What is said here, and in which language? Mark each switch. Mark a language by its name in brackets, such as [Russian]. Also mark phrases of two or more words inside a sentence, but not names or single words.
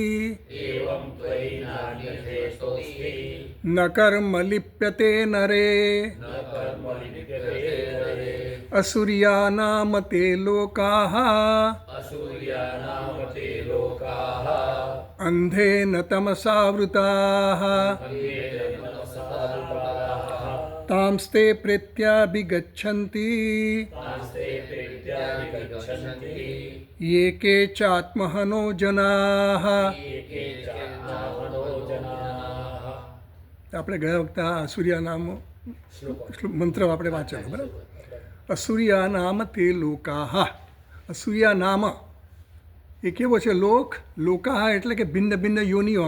[Sanskrit] न कर्म लिप्यते नरे असुर्या नाम ते लोकाः अंधेन तमसावृताः तांस्ते प्रेत्याभिगच्छन्ति ये के चात्महनो जनाः। [Gujarati] આપણે ગયા વખતે [Sanskrit] અસુર્યા નામ [Gujarati] મંત્ર આપણે વાંચેલો બરાબર। [Sanskrit] અસુર્યા નામ તે લોકાહ। અસુર્યા નામ [Gujarati] એ કેવો છે? [Sanskrit] લોક લોકાહ [Gujarati] એટલે કે ભિન્ન ભિન્ન યોનિઓ।